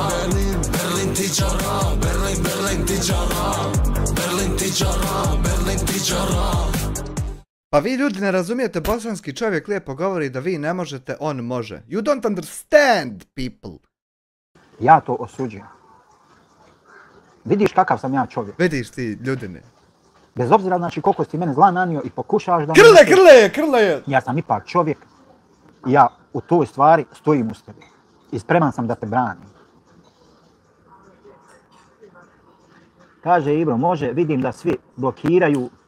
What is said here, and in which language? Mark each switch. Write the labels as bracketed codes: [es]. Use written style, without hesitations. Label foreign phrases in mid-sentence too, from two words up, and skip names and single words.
[bs] Berlin tičara, Berlin tičara, Berlin tičara, Berlin tičara. Pa vi ljudi ne razumijete, bosanski čovjek lijepo govori da vi ne možete, on može. [en] You don't understand people. [bs] Ja to osuđujem. Vidiš kakav sam ja čovjek. Vidiš ti ljudine. Bez obzira znači koliko si mene zla nanio i pokušavaš da... Krle! Ja sam ipak čovjek i ja u toj stvari stojim uz tebe. I spreman sam da te branim. Kaže Ibro, može, vidim da svi blokiraju.